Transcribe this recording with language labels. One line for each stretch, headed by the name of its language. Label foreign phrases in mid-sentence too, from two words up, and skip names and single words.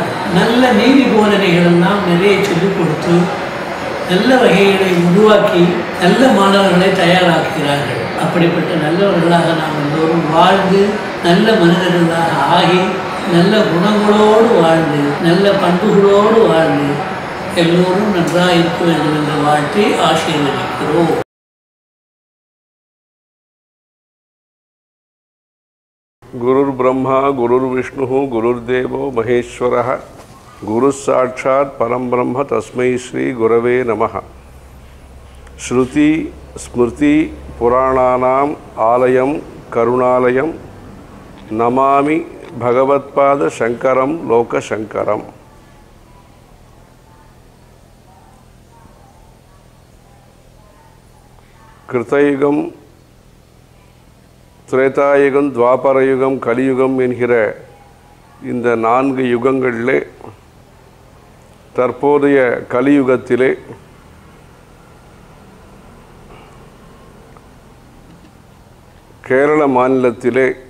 Tamil: நல்ல நீதி போதனைகள் எல்லாம் நிறைய சொல்லிக் கொடுத்து நல்ல வகைகளை உருவாக்கி நல்ல மாணவர்களை தயாராக்குகிறார்கள். அப்படிப்பட்ட நல்லவர்களாக நாம் எல்லோரும் வாழ்ந்து நல்ல மனிதர்களாக ஆகி நல்ல குணங்களோடு வாழ்ந்து நல்ல பண்புகளோடு வாழ்ந்து எல்லோரும் நன்றாக இருக்க வேண்டும் என்ற வாழ்த்தை ஆசீர்வதிக்கிறோம்.
Sanskrit: गुरुर् ब्रह्मा गुरुर् विष्णुः गुरुर्देवो महेश्वरः गुरुः साक्षात् परं ब्रह्म तस्मै श्री गुरवे नमः. श्रुति स्मृति पुराणानाम् आलयं करुणालयं नमामि भगवत्पाद शंकरं लोकशंकरम्.
Tamil: कृतयुगम திரேதாயுகம் துவாபரயுகம் கலியுகம் என்கிற இந்த 4 யுகங்களிலே தற்போதைய கலியுகத்திலே கேரள மாநிலத்திலே